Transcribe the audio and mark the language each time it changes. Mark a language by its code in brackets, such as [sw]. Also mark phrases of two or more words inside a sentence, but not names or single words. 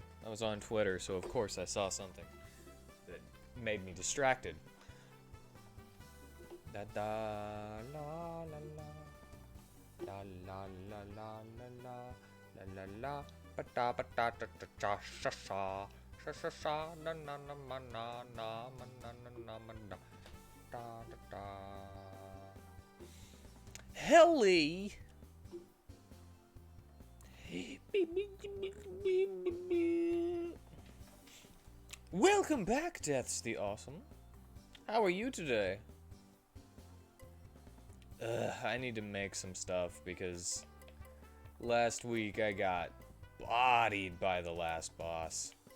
[en] I was on Twitter, so of course I saw something that made me distracted. Da da la la la. La la la la la la la la ba da ba da da da cha sha sha sha sha sha na na na ma na na ma na na na ma da da da da. Helly. Welcome back, Death's the Awesome. How are you today? I need to make some stuff because last week I got bodied by the last boss.